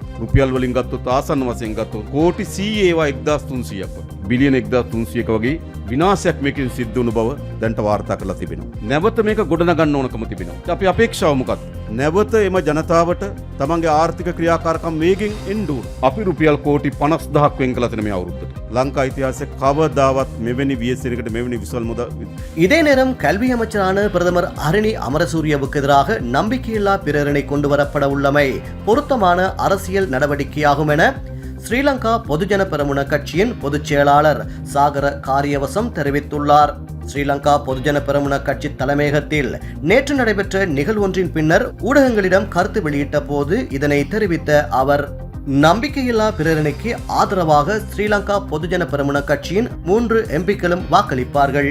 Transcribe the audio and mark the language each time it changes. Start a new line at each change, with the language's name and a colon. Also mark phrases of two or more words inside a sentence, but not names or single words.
Sinhala: රුපියල් වලින් ගත්තොත් ආසන්න වශයෙන් ගත්තොත් කෝටි 100 ඒවා 1,300ක් බිලියන 1,300ක වගේ විනාශයක් මේකෙන් සිද්ධ වුණු බව දැන්ට වාර්තා කරලා තිබෙනවා. නැවත මේක ගොඩනගන්න ඕනකම තිබෙනවා. අපි අපේක්ෂාව මොකක්ද? නැවත එම ජනතාවට තමන්ගේ ආර්ථික ක්‍රියාකාරකම් වේගෙන් එන්න ඕන. අපි රුපියල් කෝටි 50,000ක් වෙන් කළා තියෙන මේ අවුරුද්දට. ලංකා ඉතිහාසයේ කවදාවත් මෙවැනි ව්‍යසනයකට මෙවැනි විසල් මුදල්.
Tamil: இதே நேரம் கல்வி அமைச்சரான பிரதமர் ஹரணி அமரசூரியவுக்கு எதிராக நம்பிக்கையில்லா பிரேரணை கொண்டு வரப்பட உள்ளமை பொருத்தமான அரசியல் நடவடிக்கையாகும் என ஸ்ரீலங்கா பொதுஜன பெரமுன கட்சியின் பொதுச் செயலாளர் சாகர காரியவசம் தெரிவித்துள்ளார். ஸ்ரீலங்கா பொதுஜன பெரமுன கட்சி தலைமையகத்தில் நேற்று நடைபெற்ற நிகழ்வொன்றின் பின்னர் ஊடகங்களிடம் கருத்து வெளியிட்ட போது இதனை தெரிவித்த அவர், நம்பிக்கையில்லா பிரேரணைக்கு ஆதரவாக ஸ்ரீலங்கா பொதுஜன பெரமுன கட்சியின் 3 எம்பிக்களும் வாக்களிப்பார்கள்.